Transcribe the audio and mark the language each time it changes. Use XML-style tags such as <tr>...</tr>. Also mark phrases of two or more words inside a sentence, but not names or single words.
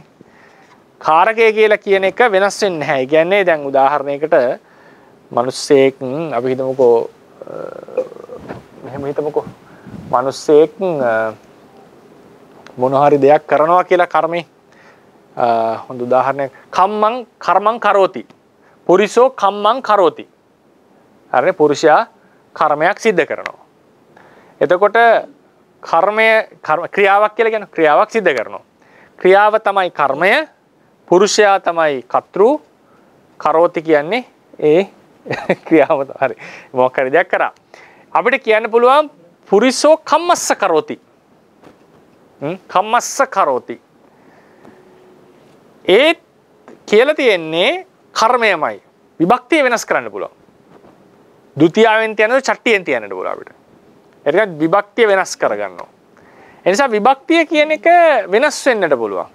<si>කාරකය කියලා කියන එක වෙනස් වෙන්නේ නැහැ. ඒ කියන්නේ දැන් උදාහරණයකට මිනිස්සෙක් අපි හිතමුකෝ මෙහෙම හිතමුකෝ මිනිස්සෙක් මොන හරි දෙයක් කරනවා කියලා කර්මේ හොඳ උදාහරණයක්</si> <pi>කම්මං කර්මං කරෝති පුරිසෝ කම්මං කරෝති</pi> <si>හරිනේ පුරුෂයා කර්මයක් සිද්ධ කරනවා එතකොට ක්‍රියාවක් කියලා කියන ක්‍රියාවක් සිද්ධ කරනවා ක්‍රියාව තමයි කර්මය පුරුෂයා තමයි කර්තෘ කරෝති කියන්නේ ඒ ක්‍රියාව හරි මොකක් හරි දෙයක් කරා අපිට කියන්න පුළුවන්</si> <pi>පුරිසෝ කම්මස්ස කරෝති කම්මස්ස කරෝති</pi> <si>ඒ කියලා තියෙන්නේ කර්මයමයි විභක්තිය වෙනස් කරන්න පුළුවන්. ဒုတိ යාවෙන් තියනද චට්ටියෙන් තියන්නද පුළුවන් අපිට. ඒක විභක්තිය වෙනස් කරගන්නවා. ඒ නිසා විභක්තිය කියන එක වෙනස් වෙන්නට පුළුවන්.</si>